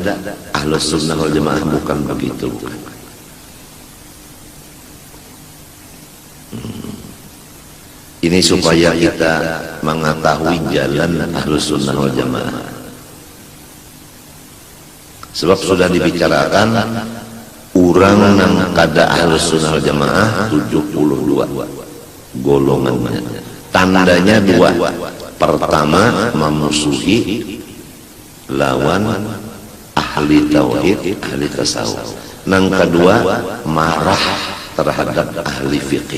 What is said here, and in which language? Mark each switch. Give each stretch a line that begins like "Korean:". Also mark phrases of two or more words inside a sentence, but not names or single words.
Arabic: Ahlus sunnah wal jamaah
Indonesian: bukan begitu. Ini supaya kita mengetahui jalan
Arabic: ahlus sunnah wal jamaah.
Banjar: Sebab sudah dibicarakan orang yang kada
Arabic: ahlus sunnah wal jamaah
Banjar: 72 golongannya.
Indonesian: Tandanya dua.
Banjar: Pertama, memusuhi lawan
Arabic: ahli tauhid, ahli tasawuf.
Indonesian: Yang kedua, marah terhadap
Arabic: ahli fikih.